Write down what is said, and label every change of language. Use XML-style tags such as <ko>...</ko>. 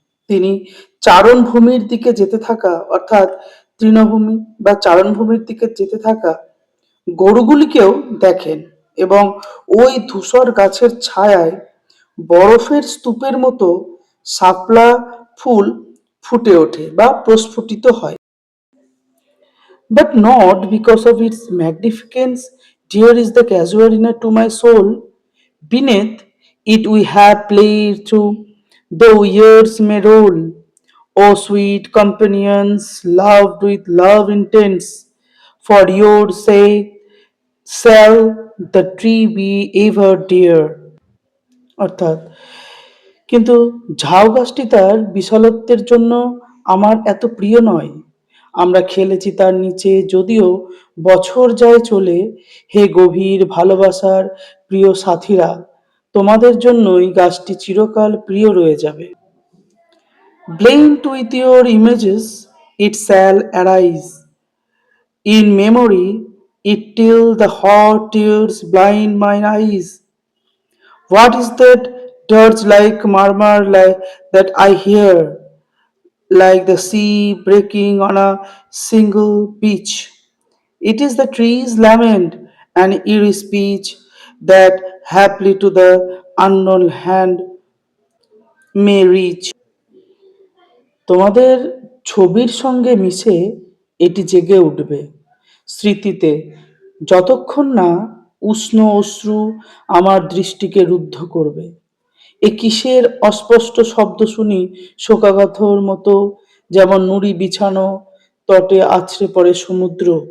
<bn>তিনি চারণভূমির দিকে যেতে থাকা, অর্থাৎ তৃণভূমি বা চারণভূমির দিকে যেতে থাকা গরুগুলিকেও দেখেন, এবং ওই ধূসর গাছের ছায়ায় বরফের স্তূপের মতো শাপলা ফুল ফুটে ওঠে বা প্রস্ফুটিত হয়।</bn> <en>But not because of its magnificence, dear is the casuarina to my soul. Beneath it we have played through, though years may roll. O sweet companions, loved with love intense, for your sake shall the tree be ever dear.</en> <bn>অর্থাৎ কিন্তু ঝাউ গাছটি তার বিশালত্বের জন্য আমার এত প্রিয় নয়। আমরা খেলেছি তার নিচে, যদিও বছর যায় চলে। হে গভীর ভালোবাসার প্রিয় সাথীরা, তোমাদের জন্যই গাছটি চিরকাল প্রিয় রয়ে যাবে।</bn> <en>Blend with your images, it shall arise. In memory, it till the hot tears blind mine eyes. What is that dirge like murmur that I hear, like the sea breaking on a single beach? It is the tree's lament and eerie speech that haply to the unknown hand may reach.</en> <bn>তোমাদের ছবির সঙ্গে মিশে এটি জেগে উঠবে স্মৃতিতে, যতক্ষণ না উষ্ণ অশ্রু আমার দৃষ্টিকে রুদ্ধ করবে। এ কিসের অস্পষ্ট শব্দ শুনি শোকাগাথর মতো, যেমন নুড়ি বিছানো তটে আছড়ে পড়ে সমুদ্র।</bn>